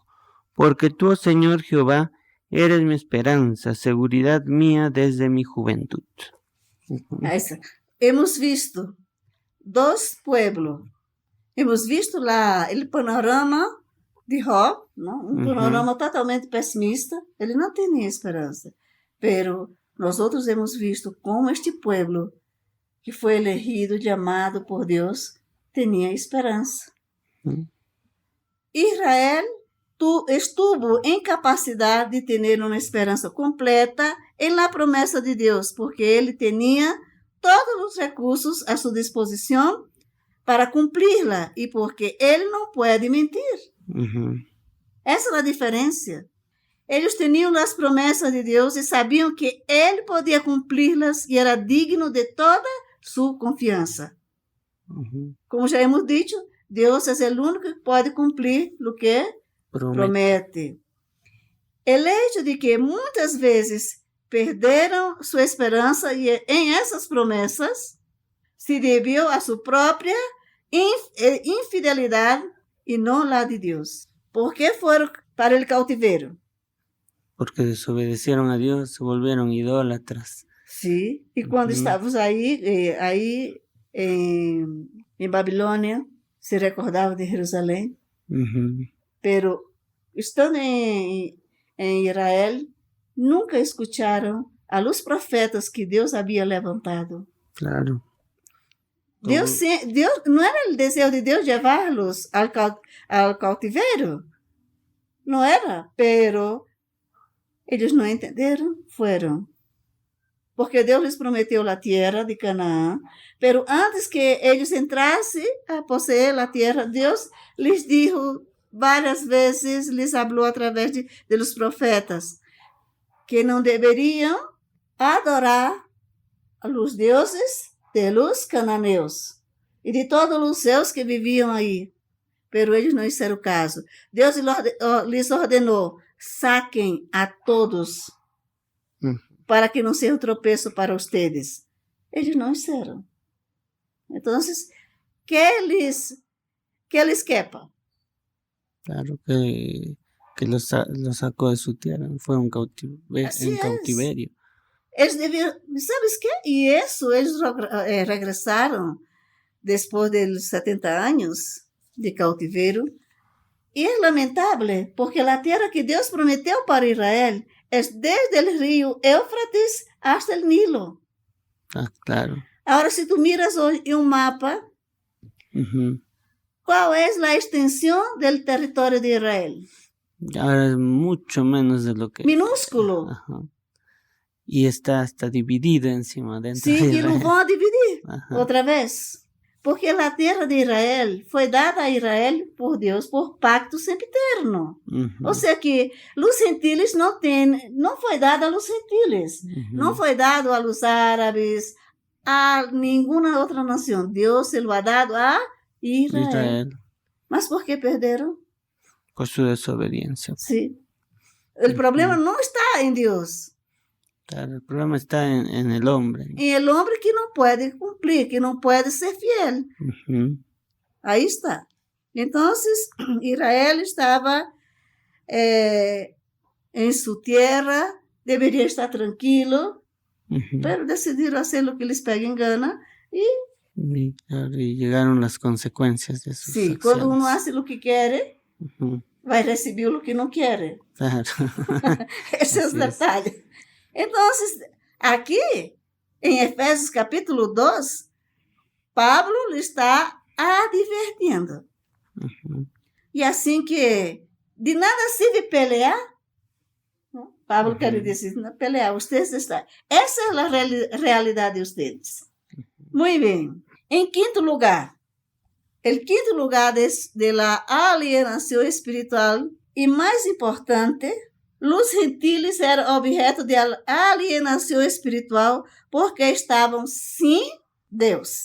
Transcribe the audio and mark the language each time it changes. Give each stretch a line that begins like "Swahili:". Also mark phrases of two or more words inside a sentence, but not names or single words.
Spanish: Porque tú, oh Señor Jehová, eres mi esperanza, seguridad mía desde mi juventud. Ahí está. Hemos visto dos pueblos. Hemos visto el panorama de Job, ¿no? Un panorama totalmente pesimista.
Portuguese: Ele não tinha esperança.
Spanish: Pero nosotros hemos visto como este pueblo que foi elegido, llamado por Deus,
Portuguese: tinha esperança. Israel estuvo em capacidade de ter uma esperança completa em la promessa de Deus, porque ele tinha todos os recursos a sua disposição para cumpri-la e porque ele não pode mentir. Essa é a diferença. Eles tinham as promessas de Deus e sabiam que ele podia cumpri-las e era digno de toda sua confiança.
Spanish: Como já hemos dicho,
Portuguese: Deus é o único que pode cumprir o que promete.
Spanish: El hecho de que
Portuguese: muitas vezes perderam sua esperança em essas promessas se deviu a sua própria infidelidade e não a de Deus.
Spanish: ¿Por qué fueron para el cautiverio? Porque desobedecieron a Dios, se volvieron idólatras. Sí, y cuando estábamos ahí en Babilonia, se recordaba de Jerusalén. Pero estando en Israel, nunca escucharon a los profetas que Dios había levantado. Claro. Dios no era el deseo de Dios llevarlos al cautiverio. No era, pero ellos no entendieron, fueron.
Portuguese: Porque Deus les prometeu a terra de Canaã, pero antes que eles entrassem a possuir a terra, Deus lhes dijo várias vezes, lhes falou através
Spanish: de los profetas,
Portuguese: que não deveriam adorar
Spanish: a los
Portuguese: deuses de los cananeus e de todos os seus que viviam aí. Pero eles não fizeram caso. Deus lhes ordenou, saquem a todos, para que não seja um tropeço para ustedes. Eles não fizeram. Então,
Spanish: que les quepa. Claro que los sacó de su tierra, fue un cautiverio.
Portuguese: Eles deviam,
Spanish: ¿sabes qué?
Portuguese: E isso, eles regressaram depois de 70 anos de cautiverio. E é lamentável, porque a terra que Deus prometeu para Israel é desde o rio Éufrates hasta o Nilo. Ah, claro. Agora, se tu miras hoje em um mapa, qual é a extensão do território de Israel?
Spanish: Ahora es mucho menos de lo que... Minúsculo. Ajá. Y está hasta dividido encima dentro de Israel. Sí, y lo van a dividir otra vez.
Portuguese: Porque a terra de Israel foi dada a Israel por Deus por pacto sempiterno. Ou seja, que os gentiles não foi dado
Spanish: a los gentiles.
Portuguese: Não foi dado
Spanish: a los árabes,
Portuguese: a nenhuma outra nação.
Spanish: Deus se lo ha dado a Israel.
Portuguese: Mas por que perderam?
Spanish: Por su desobediencia. Sí. El problema no está en Dios. Claro, el problema está en el hombre. En el hombre que no puede cumplir, que no puede ser fiel. Ahí está. Entonces, Israel estaba en su tierra, debería estar tranquilo, pero decidieron hacer lo que les pega en gana y llegaron las consecuencias de sus acciones. Cuando uno hace lo que quiere,
Portuguese: vai receber o que não quer. Claro. Esse é o detalhe. Então, Aqui, em Efésios capítulo 2, Pablo lhe está advertindo. E assim que de nada serve pelear, Pablo quer dizer, não pelear, ustedes estão. Essa é a realidade de ustedes. Muito bem. Em quinto lugar, o quinto lugar
Spanish: de la alienación espiritual
Portuguese: e mais importante, os gentiles eram objeto de alienação espiritual porque estavam sem Deus.